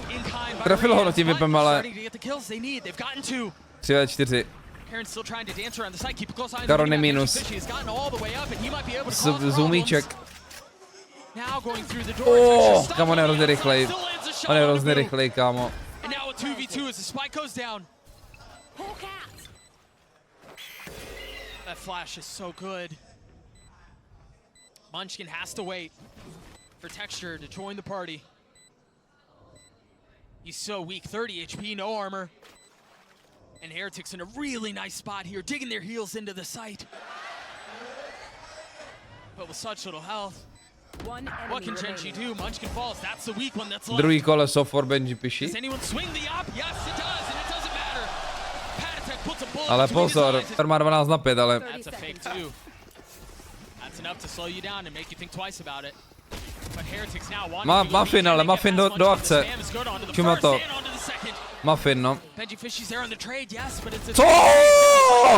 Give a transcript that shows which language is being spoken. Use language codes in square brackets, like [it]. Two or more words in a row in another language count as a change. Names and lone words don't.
[cs] Trefil ho tím vypem, ale... 3v4. Karon je minus. Zoomíček. Kámo, on je hrozně rychlej. On je hrozně rychlej, kámo. [en] That flash is so good. Munchkin has to wait for Texture to join the party. He's so weak, 30 HP, no armor. And Heretics in a really nice spot here, digging their heels into the site. But with such little health, what can GENG do? Munchkin falls, that's the weak one that's left. [cs] Druhý koleso for Benjyfishy. [en] Does anyone swing the op? Yes, it does, and it doesn't matter. [cs] Ale pozor, má 12 na 5, ale... Muffin, ale Muffin do akce. Čuma to. Muffin, no. Co?